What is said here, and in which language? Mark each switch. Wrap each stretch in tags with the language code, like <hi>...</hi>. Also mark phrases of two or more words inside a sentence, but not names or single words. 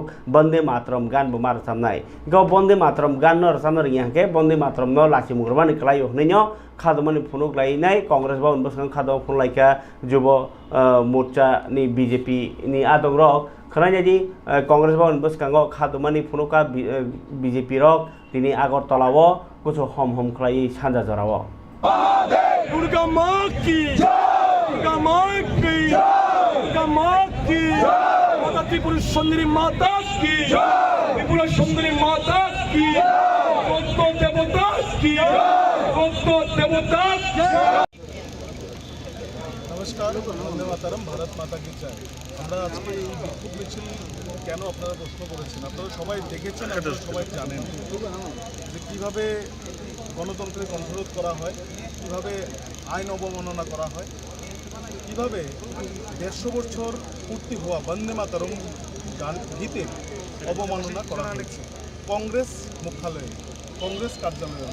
<brx>बंदे मातरम गान बमा रोजाबनाय गाव बंदे मातरम गान न रोजाबनो रोङाखै बंदे मातरम न लासि मुग्रबानि क्लाय हनैनो खादुमानि फुनुक लायनाय कांग्रेस भवन बसकां खादुमा फुनलायका जुब मोर्चा नि बीजेपी नि आदं रक खनायदि कांग्रेस भवन बसकाङाव खादुमानि फुनुका बीजेपी रक दिनै आगरतलाव</brx> <hi>कुछ हम</hi> <brx>खलायै सानजा जराव</brx> <hi>दुर्गा मां की दुर्गा मां की दुर्गा मां की माता त्रिपुरा सुंदरी माता की त्रिपुरा सुंदरी माता की भक्त देवता की भक्त देवता नमस्कार, वंदे मातरम, भारत माता की जय।</hi> <bn>আমরা আজকে এই বিক্ষোভ মিছিল কেন আপনারা প্রশ্ন করেছেন, আপনারা সবাই দেখেছেন, আপনারা সবাই জানেন যে কীভাবে গণতন্ত্রের কণ্ঠরোধ করা হয়, কীভাবে আইন অবমাননা করা হয়, কীভাবে 150 বছর পূর্তি হওয়া বন্দে মাতরম গীতে অবমাননা করা হয়েছে কংগ্রেস মুখ্যালয়ে, কংগ্রেস কার্যালয়ে।</bn>